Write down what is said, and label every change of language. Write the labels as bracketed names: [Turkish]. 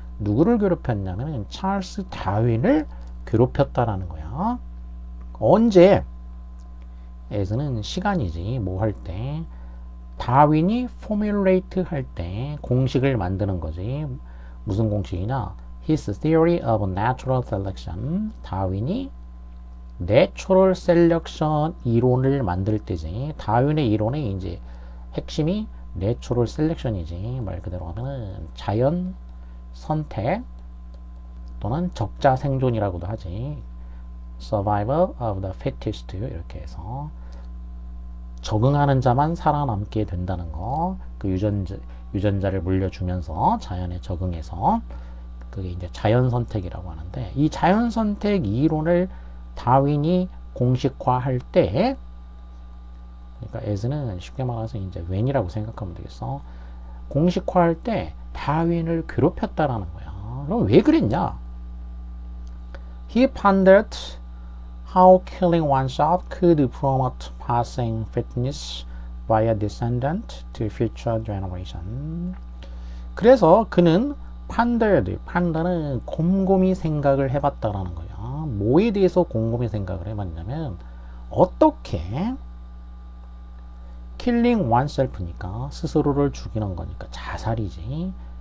[Korean] 누구를 괴롭혔냐면 찰스 다윈을 괴롭혔다라는 거야. 언제? 에서는 시간이지. 뭐 할 때? 다윈이 포뮬레이트 할 때 공식을 만드는 거지. 무슨 공식이냐? [English] His theory of natural selection. [Korean] 다윈이 내추럴 셀렉션 이론을 만들 때지. 다윈의 이론의 이제 핵심이 내추럴 셀렉션이지. 말 그대로 하면은 자연 선택 또는 적자 생존이라고도 하지. [English] Survival of the fittest [Korean] 이렇게 해서 적응하는 자만 살아남게 된다는 거. 그 유전자를 물려주면서 자연에 적응해서 그게 이제 자연 선택이라고 하는데, 이 자연 선택 이론을 다윈이 공식화할 때, 그러니까 as는 쉽게 말해서 이제 when이라고 생각하면 되겠어. 공식화할 때 다윈을 괴롭혔다라는 거야. 그럼 왜 그랬냐? [English] He pondered how killing oneself could promote passing fitness by a descendant to future generation. [Korean] 그래서 그는 판단은 곰곰이 생각을 해봤다라는 거야. 뭐에 대해서 곰곰이 생각을 해봤냐면, 어떻게 [English] killing oneself [Korean] 니까 스스로를 죽이는 거니까 자살이지.